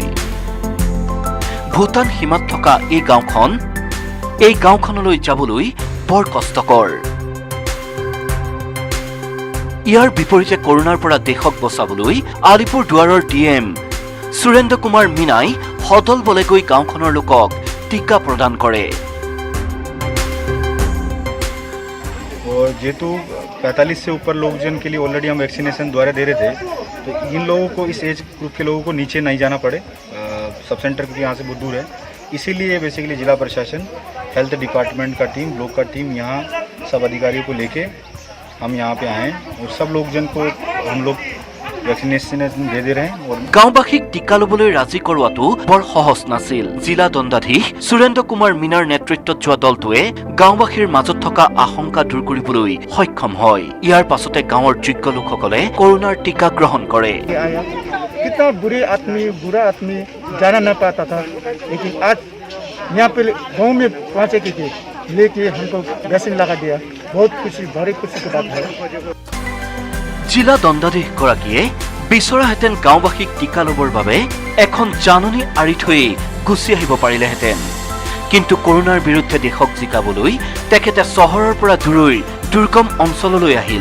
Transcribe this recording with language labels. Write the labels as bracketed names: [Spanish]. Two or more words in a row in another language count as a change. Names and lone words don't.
[Assamese] ভূটান সীমাত থকা এই গাঁওখনলৈ যাবলৈ বৰ কষ্টকৰ। ইয়াৰ বিপৰীতে কৰোনাৰ পৰা দেশক বচাবলৈ আলিপুৰদুৱাৰৰ ডিএম সুৰেন্দ্ৰ কুমাৰ মীনাই সদল বলে গৈ গাঁওখনৰ লোকক টিকা প্ৰদান কৰে। [Hindi] और जेतु 45 से ऊपर लोग जन के लिए ऑलरेडी हम वैक्सीनेशन द्वारा दे रहे थे, तो इन लोगों को, इस [English] age group [Hindi] के लोगों को नीचे नहीं जाना पड़े सब सेंटर, क्योंकि यहाँ से बहुत दूर है। इसीलिए बेसिकली जिला प्रशासन, [English] health department [Hindi] का टीम, ब्लॉक का टीम यहाँ सब अधिकारियों को लेके हम यहाँ पे आए और सब लोग जन को हम लोग वैक्सीनेशन दे दे रहे हैं। और [Assamese] গাঁওবাসীক টিকা ল'বলৈ ৰাজি কৰোৱাটো বৰ সহজ নাছিল। জিলা দণ্ডাধীশ সুৰেন্দ্ৰ কুমাৰ মীনাৰ নেতৃত্বত যোৱা দলটোৱে গাঁওবাসীৰ মাজত থকা আশংকা দূৰ কৰিবলৈ সক্ষম হয়। ইয়াৰ পাছতে গাঁৱৰ যোগ্য লোকসকলে কৰোনাৰ টিকা গ্ৰহণ কৰে। [Hindi] कितना बुरा आदमी जाना न पाता था, लेकिन आज यहाँ पे गाँव में पहुँचे के लेके हमको वैक्सीन लगा दिया। बहुत खुशी, बड़ी खुशी की बात है। [Assamese] জিলা দণ্ডাধীশগৰাকীয়ে বিচৰাহেঁতেন গাঁওবাসীক টিকা ল'বৰ বাবে এখন জাননী আঁৰি থৈ গুচি আহিব পাৰিলেহেঁতেন, কিন্তু কৰোনাৰ বিৰুদ্ধে দেশক জিকাবলৈ তেখেতে চহৰৰ পৰা দূৰৈৰ দুৰ্গম অঞ্চললৈ আহিল।